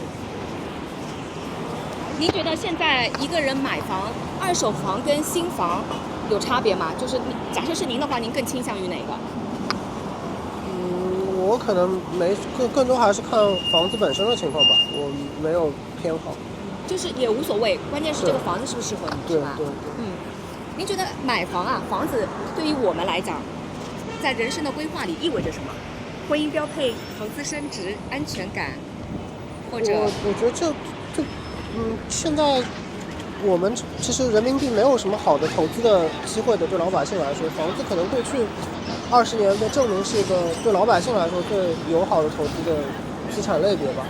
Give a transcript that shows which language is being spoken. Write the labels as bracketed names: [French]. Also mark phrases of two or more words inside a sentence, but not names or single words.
[Chinese] 您覺得現在一個人買房，二手房跟新房有差別嗎？就是假設是您的話，您更傾向於哪個？我可能更多還是看房子本身的情況吧，我沒有偏好。就是也無所謂，關鍵是這個房子是不是適合你，是吧？對。您覺得買房啊，房子對於我們來講，在人生的規劃裡意味着什麼？婚姻標配、投資升值、安全感，或者…… 我覺得現在我們其實人民幣沒有什麼好的投資的機會的，對老百姓來說，房子可能過去20年都證明是一個對老百姓來說最友好的投資的資產類別吧。